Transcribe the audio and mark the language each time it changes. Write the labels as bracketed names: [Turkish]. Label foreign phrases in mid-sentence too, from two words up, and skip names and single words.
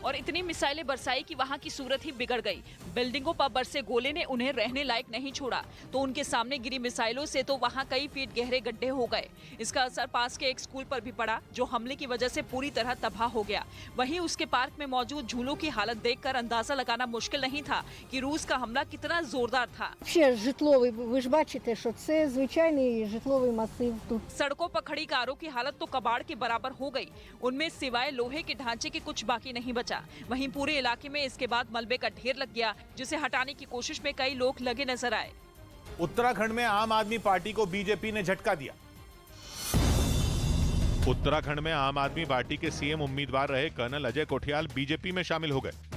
[Hindi] और इतनी मिसाइलें बरसाई कि वहां की सूरत ही बिगड़ गई। बिल्डिंगों पर बरसे गोले ने उन्हें रहने लायक नहीं छोड़ा, तो उनके सामने गिरी मिसाइलों से तो वहां कई फीट गहरे गड्ढे हो गए। इसका असर पास के एक स्कूल पर भी पड़ा, जो हमले की वजह से पूरी तरह तबाह हो गया। वहीं उसके पार्क में मौजूद झूलों की हालत देखकर अंदाजा लगाना मुश्किल नहीं था कि रूस का हमला कितना जोरदार था। [Ukrainian] Ви ж бачите, що це звичайний житловий масив тут. [Hindi] सड़कों पर खड़ी कारों की हालत तो कबाड़ के बराबर हो गई, उनमें सिवाय लोहे के ढांचे के कुछ बाकी नहीं बचा। वहीं पूरे इलाके में इसके बाद मलबे का ढेर लग गया, जिसे हटाने की कोशिश में कई लोग लगे नजर आए। उत्तराखंड में आम आदमी पार्टी को बीजेपी ने झटका दिया। उत्तराखंड में आम आदमी पार्टी के सीएम उम्मीदवार रहे कर्नल अजय कोठियाल बीजेपी में शामिल हो गए।